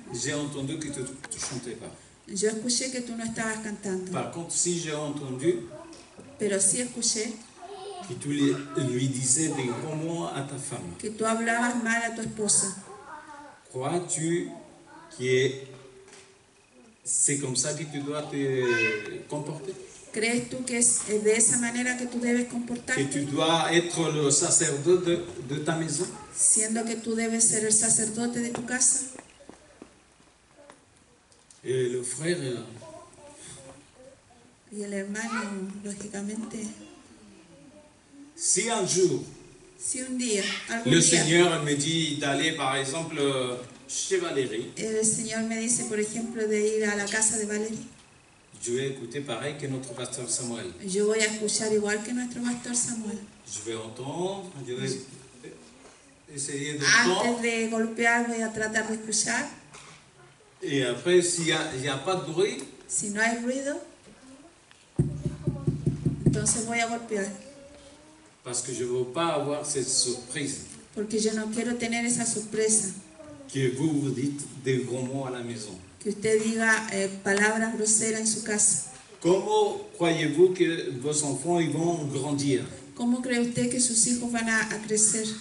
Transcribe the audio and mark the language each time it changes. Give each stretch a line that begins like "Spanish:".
French: j'ai entendu que tu ne chantais pas.
Spanish: yo escuché que tú no estabas cantando,
French: Par contre, si j'ai entendu
Spanish: pero sí escuché
French: que tu lui disais des gros mots à ta femme,
Spanish: que tú hablabas mal a tu esposa.
French: crois-tu que c'est comme ça que tu dois te comporter?
Spanish: ¿Crees tú que es de esa manera que tú debes
French: Que
Spanish: comportarte?
French: tu dois être le sacerdote de ta maison?
Spanish: Siendo que tú debes ser el sacerdote de tu casa.
French: Et le frère,
Spanish: Y el hermano, lógicamente,
French: si un jour
Spanish: si un día, algún
French: le
Spanish: día,
French: Seigneur me dit d'aller par exemple chez Valérie,
Spanish: el Señor me dice, por ejemplo, de ir a la casa de Valerie,
French: je vais écouter pareil que notre pasteur Samuel.
Spanish: yo voy a escuchar igual que nuestro pastor Samuel.
French: Je vais entendre, je vais essayer
Spanish: Antes
French: d'entendre.
Spanish: de golpear voy a tratar de escuchar.
French: Et après, s'il n'y a pas de bruit,
Spanish: Si no hay ruido, entonces voy a golpear.
French: parce que je ne veux pas avoir cette surprise
Spanish: Porque yo no quiero tener esa sorpresa.
French: que vous dites des gros mots à la maison.
Spanish: Que usted diga palabras groseras en su casa.
French: Comment croyez-vous que vos enfants ils vont grandir?
Spanish: ¿Cómo cree usted que sus hijos van a crecer?